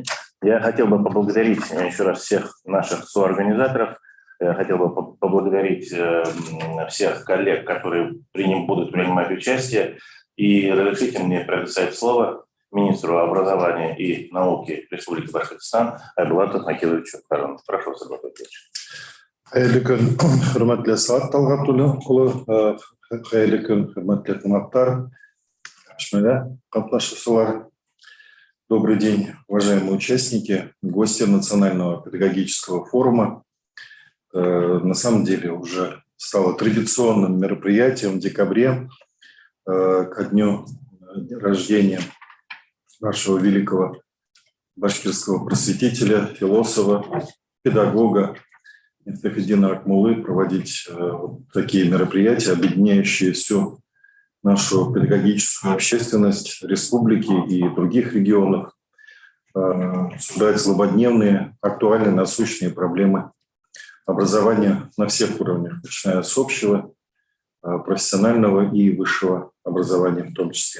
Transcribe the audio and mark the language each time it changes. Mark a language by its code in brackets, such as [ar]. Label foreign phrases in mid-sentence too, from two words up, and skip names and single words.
[ru] Я хотел бы поблагодарить еще раз всех наших соорганизаторов. Я хотел бы поблагодарить всех коллег, которые будут принимать участие. И разрешите мне предоставить слово министру образования и науки Республики Башкортостан Айбулату Накиловичу Каранову. Прошу, Айбулат Накилович. [ba] Хайырлы күн, хөрмәтле Саат Талгатуллы, хайырлы күн, хөрмәтле кунаклар, катнашучылар. [ru] Добрый день, уважаемые участники, гости Национального педагогического форума. На самом деле уже стало традиционным мероприятием в декабре ко дню рождения нашего великого башкирского просветителя, философа, педагога Мифтахетдина Акмуллы проводить такие мероприятия, объединяющие всю нашу педагогическую общественность республики и других регионов, обсуждать злободневные, актуальные, насущные проблемы образования на всех уровнях, начиная с общего, профессионального и высшего образования в том числе.